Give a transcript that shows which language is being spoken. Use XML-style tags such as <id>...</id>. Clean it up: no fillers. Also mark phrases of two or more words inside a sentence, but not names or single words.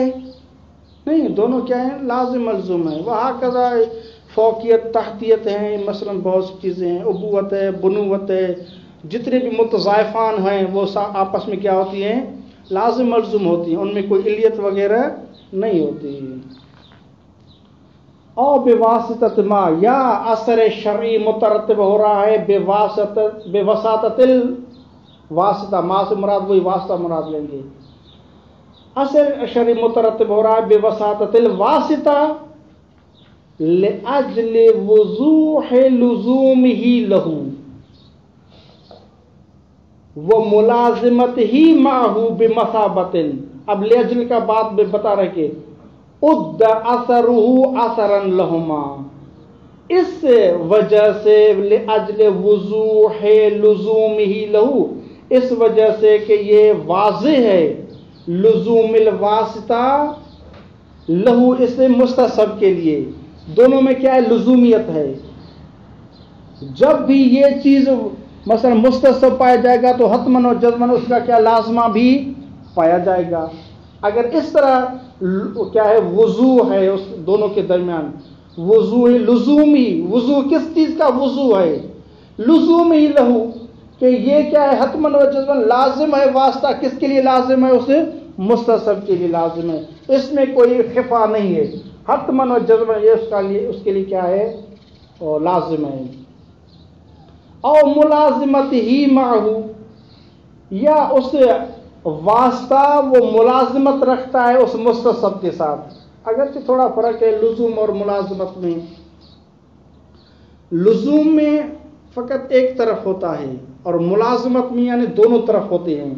<ur>نہیں، دونوں کیا ہیں؟ لازم ملزوم ہیں. وہاں کذا فوقیت تحتیت ہیں، مثلا بہت سی چیزیں ہیں، ابوت ہے، بنوت ہے، جتنے بھی متضائفان ہیں وہ آپس میں کیا ہوتی ہیں؟ لازم ملزوم ہوتی ہیں، ان میں کوئی علیت وغیرہ نہیں ہوتی.</ur> <ar>او بواسطت ما،</ar> <ur>یا اثر شرعی مترتب ہو رہا ہے</ur> <ar>بواسطت الواسطہ،</ar> <ur>ما سے مراد وہی واسطہ مراد لیں گے. اثر شرعی مترتب ہو رہا ہے</ur> <ar>بواسطت الواسطہ لأجل وضوح لزومہ لہ وملازمتہ معہ بمثابۃ.</ar> <ur>اب لأجل کا بات میں بتا رہے کہ</ur> <ar>اد اثرہ اثرا لہما،</ar> <ur>اس وجہ سے</ur> <ar>لأجل وضوح لزومہ لہ،</ar> <ur>اس وجہ سے کہ یہ واضح ہے</ur> <ar>لزوم الواسطہ لہو،</ar> <ur>اس مستصحب کے لیے. دونوں میں کیا ہے؟ لزومیت ہے. جب بھی یہ چیز مثلا مستصحب پایا جائے گا تو حتماً اور جزماً اس کا کیا لازمہ بھی پایا جائے گا. اگر اس طرح کیا ہے وضو ہے اس دونوں کے درمیان، وضو لزومی، وضو کس چیز کا وضو ہے؟</ur> <ar>لزوم ہی لہو،</ar> <ur>کہ یہ کیا ہے حتماً و جزماً لازم ہے. واسطہ کس کے لیے لازم ہے؟ اسے مستصحب کے لیے لازم ہے. اس میں کوئی خفا نہیں ہے، حتماً و جزماً یہ اس کے لیے کیا ہے؟ اور لازم ہے.</ur> <ar>او ملازمت ہی معہ،</ar> <ur>یا اس واسطہ وہ ملازمت رکھتا ہے اس مستصحب کے ساتھ. اگرچہ تھوڑا فرق ہے لزوم اور ملازمت میں. لزوم میں فقط ایک طرف ہوتا ہے اور ملازمت میں یعنی دونوں طرف ہوتے ہیں.</ur>